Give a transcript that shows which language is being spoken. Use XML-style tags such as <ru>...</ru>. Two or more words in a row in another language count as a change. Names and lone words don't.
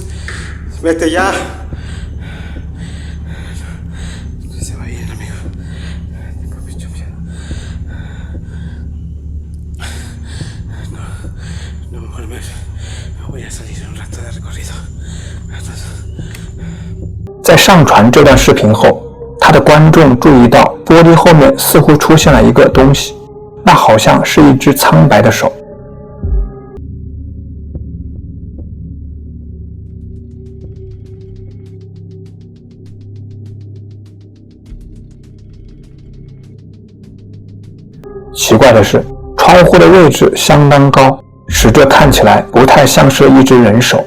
<es>Vete ya. No se va a ir, amigo. Tengo mucho miedo. No, mejor me voy a salir un rato de recorrido.</es> <zh>在上传这段视频后，他的观众注意到玻璃后面似乎出现了一个东西，那好像是一只苍白的手。奇怪的是，窗户的位置相当高，使这看起来不太像是一只人手。</zh>